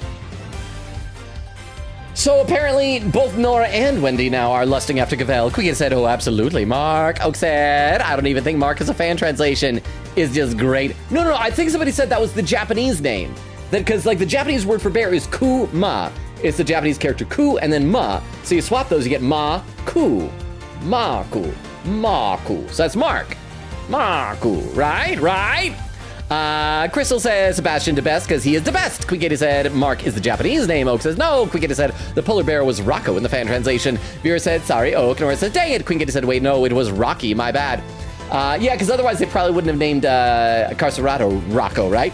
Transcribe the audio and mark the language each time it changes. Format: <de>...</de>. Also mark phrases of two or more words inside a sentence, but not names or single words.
<en>So apparently, both Nora and Wendy now are lusting after Gavel. Quiggy said, oh, absolutely, Mark. Oak said, I don't even think Mark is a fan translation. Is just great. No, I think somebody said that was the Japanese name. That because like the Japanese word for bear is ku-ma. It's the Japanese character ku and then ma. So you swap those, you get ma-ku. Ma-ku. Ma-ku. So that's Mark. Ma-ku. Right? Crystal says Sebastian the best because he is the best. Quickgator said Mark is the Japanese name. Oak says no. Quickgator said the polar bear was Rocco in the fan translation. Vera said sorry. Oak. Nora says dang it. Quickgator said wait, no, it was Rocky. My bad. Yeah, because otherwise they probably wouldn't have named Carcerado Rocco, right?</en>